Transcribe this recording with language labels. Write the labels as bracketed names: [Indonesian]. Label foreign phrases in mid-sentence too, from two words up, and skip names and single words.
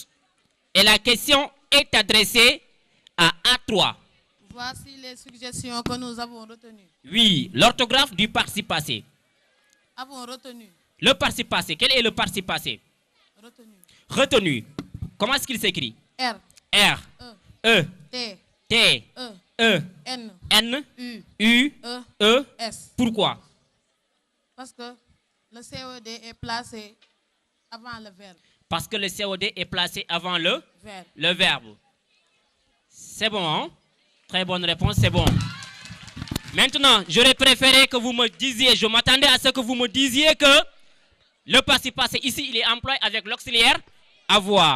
[French] Et la question est adressée à A3. Voici les suggestions que nous avons retenues. Oui, l'orthographe du participe passé. Avons retenu. Le participe passé. Quel est le participe passé? Retenu. Retenu. Comment est-ce qu'il s'écrit? R. R. E. T. T. E. N. N. U. E. S. Pourquoi? Parce que le COD est placé avant le verbe. Parce que le COD est placé avant le verbe. verbe. C'est bon, hein? Très bonne réponse, c'est bon. Maintenant, j'aurais préféré que vous me disiez, je m'attendais à ce que vous me disiez que le participe passé ici, il est employé avec l'auxiliaire avoir.